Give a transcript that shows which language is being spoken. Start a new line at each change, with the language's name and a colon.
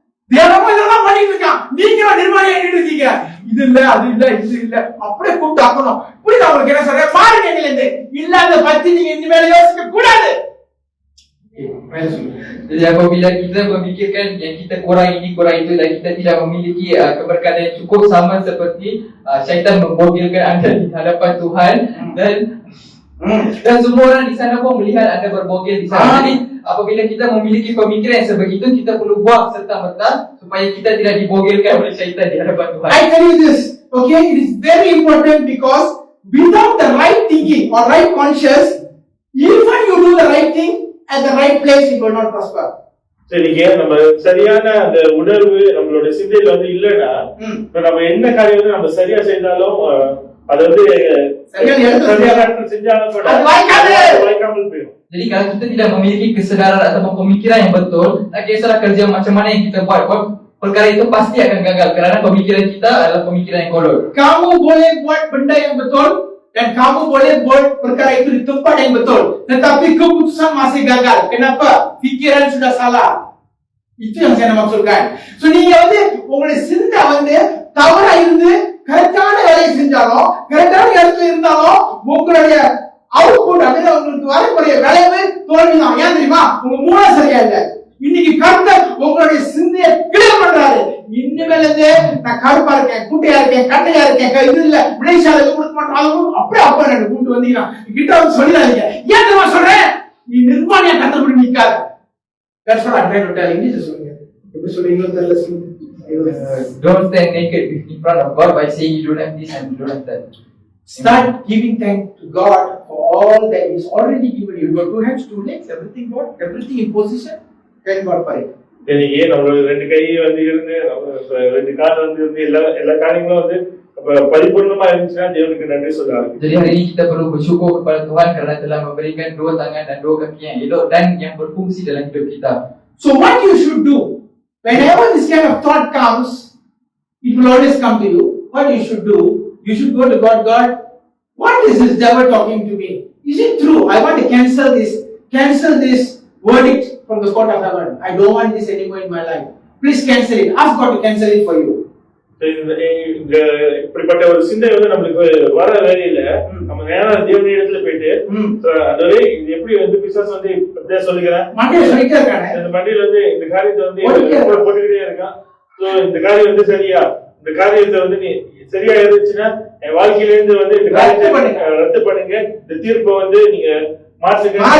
Tamil: தேவனும் இதெல்லாம் பண்ணிட்டு இருக்கான், நீங்க நிர்வாணி ஆகிட்டு இருக்கீங்க. இது இல்ல அது இல்ல இது இல்ல அப்படியே கூப்பிட்டு ஆக்கணும். புரியுதா உங்களுக்கு என்ன சொல்றேன்? பாருங்க எங்களுக்கு இல்லாத பத்தி நீங்க இனிமேல் யோசிக்க கூடாது.
Malay: Jadi apabila kita memikirkan yang kita kurang ini kurang itu dan kita tidak memiliki keberkatan yang cukup, sama seperti syaitan membogelkan anda di hadapan Tuhan dan semua orang di sana pun melihat anda berbogel di sana. Jadi apabila kita memiliki pemikiran yang sebegitu, kita perlu buang serta-merta supaya kita tidak dibogelkan oleh syaitan di hadapan Tuhan.
English: I tell you this, okay, it is very important because without the right thinking or right conscience, even you do the right thing at the right place, you will not prosper.
Tamil: சரிங்க, நம்ம சரியான அந்த உணர்வு நம்மளோட சிந்தையில வந்து இல்லைன்னா நம்ம என்ன காரியம் வந்து நம்ம சரியா செய்தாலும் அது வந்து சரியான இடத்துல செஞ்சாலும் கூட வாய்க்காமல் போயிடும்.
Malay: Jadi kalau kita tidak memiliki kesedaran atau pemikiran yang betul, tak kisahlah kerja macam mana yang kita buat, perkara itu pasti akan gagal kerana pemikiran kita adalah pemikiran yang kolot. Kamu boleh buat benda yang betul dan kamu boleh buat perkara itu di tempat yang betul, tetapi keputusan masih gagal. Kenapa? Fikiran sudah salah. Itu yang saya maksudkan.
Tamil: So நீங்க வந்து உங்களுடைய சிந்தை வந்து தவறா இருந்து கரெக்டான வேலையை செஞ்சாலும் கரெக்டான இடத்துல இருந்தாலும் உங்களுடைய அவுட்புட் அப்படியே உங்களுக்கு வரக்கூடிய விளைவு தோல்விதான். ஏன் தெரியுமா? உங்க மூளை சரியா இல்ல. இன்னைக்கு கர்த்தர் உங்களுடைய சிந்தையை கிளியர் பண்றாரு. இனிமேல இருந்து நான் கருப்பா இருக்கேன், குட்டையா இருக்கேன், கட்டையா இருக்கேன், இது இல்ல விளைச்சாலை கொடுக்க மாட்டோம் அப்படியே அப்பா எனக்கு கூட்டு வந்தீங்கன்னா கிட்ட வந்து சொல்லிடாதீங்க. ஏன் தெரியுமா சொல்றேன்? நீ நிர்வாணியா கத்தப்படி நிக்காத.
English: That's what I'm trying to tell you. English
Tamil: சொல்லுங்க. எப்படி சொல்றீங்களோ தெரியல சொல்லுங்க.
English: Don't stand naked in front of God by saying you don't have this and you don't have that. Start giving thanks to God for all that He's already given you. You got 2 hands, 2 legs, everything God, everything in position. Thank God for it.
Tamil: இன்னைக்கு நம்மளோட 2 கை வந்து இருந்து 2 கால் வந்து எல்லா காரியங்களும் வந்து பரிபூர்ணமா இருந்துச்சுன்னா தேவனுக்கு நன்றி சொல்லலாம்.
Malay: Jadi hari ini kita perlu bersyukur kepada Tuhan kerana telah memberikan 2 tangan dan 2 kaki yang elok dan yang berfungsi dalam hidup kita.
English: So what you should do whenever this kind of thought comes, it will always come to you. What you should do, you should go to God. God, what is this devil talking to me? Is it true? I want to cancel this verdict from the court of heaven. I don't want this anymore in my life. Please cancel it. Ask God to cancel it for you.
Tamil: இந்த இப்படிப்பட்ட ஒரு சிந்தை வந்து நம்மளுக்கு வர வேலையில நம்ம நேரம் தேவனுடைய இடத்துல போயிட்டு அதுவே இது எப்படி வந்து பிசாசு வந்து அப்படியே சொல்லிக்கிறேன் இந்த மண்டியில வந்து இந்த காரியத்தை வந்து போட்டுக்கிட்டே இருக்கான். சோ இந்த காரியம் வந்து சரியா, இந்த காரியத்தை வந்து நீ சரியா இருந்துச்சுன்னா என் வாழ்க்கையில இருந்து வந்து இந்த காரியத்தை ரத்து பண்ணுங்க, இந்த தீர்ப்பை வந்து நீங்க மாற்றுங்க.